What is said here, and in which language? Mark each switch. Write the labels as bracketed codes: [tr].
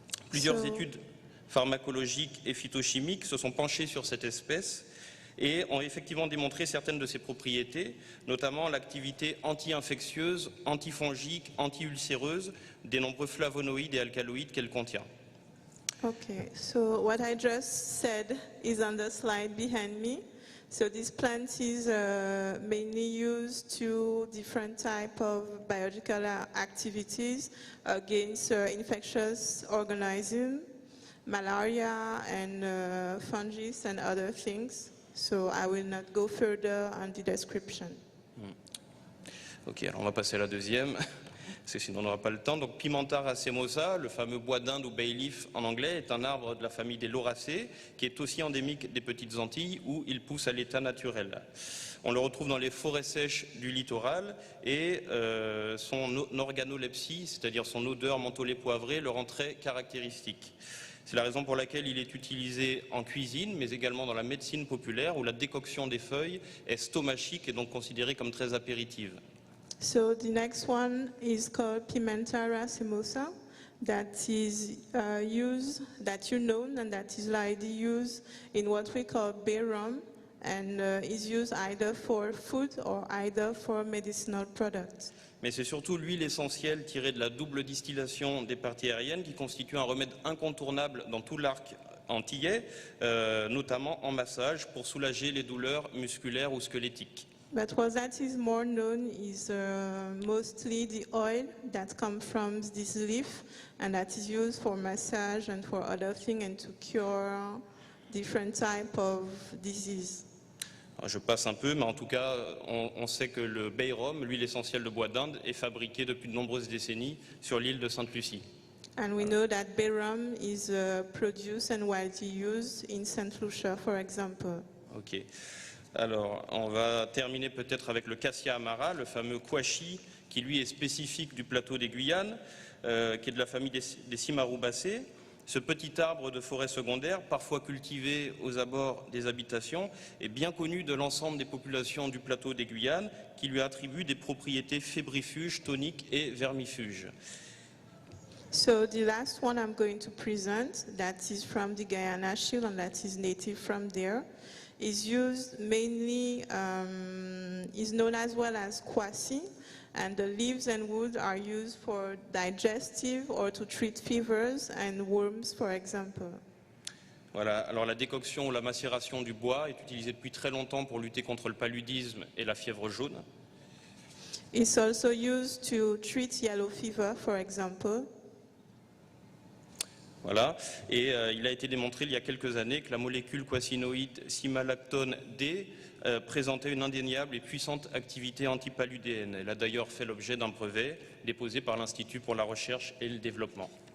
[fr] Plusieurs études pharmacologiques et phytochimiques se sont penchées sur cette espèce et ont effectivement démontré certaines de ses propriétés, notamment l'activité anti-infectieuse, antifongique, anti-ulcéreuse des nombreux flavonoïdes et alcaloïdes qu'elle contient. [en] Okay, so what I just said is on the slide behind me. So this plant is mainly used to different type of biological activities against infectious organisms, malaria and fungus and other things. So I will not go further on the description. [fr] Ok, alors on va passer à la deuxième, parce que sinon on n'aura pas le temps. Donc Pimenta racemosa, le fameux bois d'Inde ou bay leaf en anglais, est un arbre de la famille des lauracées, qui est aussi endémique des Petites Antilles, où il pousse à l'état naturel. On le retrouve dans les forêts sèches du littoral et son organolepsie, c'est-à-dire son odeur mentholée poivrée, le rend très caractéristique. C'est la raison pour laquelle il est utilisé en cuisine, mais également dans la médecine populaire, où la décoction des feuilles est stomachique et donc considérée comme très apéritive. [en] So the next one is called Pimenta racemosa, that is used, that you know, and that is likely used in what we call bay rum, and is used either for food or either for medicinal products. [fr] Mais c'est surtout l'huile essentielle tirée de la double distillation des parties aériennes qui constitue un remède incontournable dans tout l'arc antillais, notamment en massage pour soulager les douleurs musculaires ou squelettiques. [en] But what that is more known is mostly the oil that comes from this leaf, and that is used for massage and for other things and to cure different type of disease. [fr] Je passe un peu, mais en tout cas, on sait que le bay rum, l'huile essentielle de bois d'Inde, est fabriquée depuis de nombreuses décennies sur l'île de Sainte-Lucie. [en] And we know that bay rum is produced and widely used in St. Lucia, for example. Ok. [fr] Alors, on va terminer peut-être avec le Cassia amara, le fameux quachi, qui lui est spécifique du plateau des Guyanes, qui est de la famille des cimarubacées. Ce petit arbre de forêt secondaire, parfois cultivé aux abords des habitations, est bien connu de l'ensemble des populations du plateau des Guyanes, qui lui attribuent des propriétés fébrifuges, toniques et vermifuges. [en] So the last one I'm going to present, that is from the Guyana Shield and that is native from there, is used mainly, is known as well as kwasi, and the leaves and wood are used for digestive or to treat fevers and worms, for example. [fr] Voilà, alors la décoction ou la macération du bois est utilisée depuis très longtemps pour lutter contre le paludisme et la fièvre jaune. [en] It's also used to treat yellow fever, for example. [fr] Voilà, et il a été démontré il y a quelques années que la molécule quasinoïde simalactone D présentait une indéniable et puissante activité antipaludéenne. Elle a d'ailleurs fait l'objet d'un brevet déposé par l'Institut pour la recherche et le développement.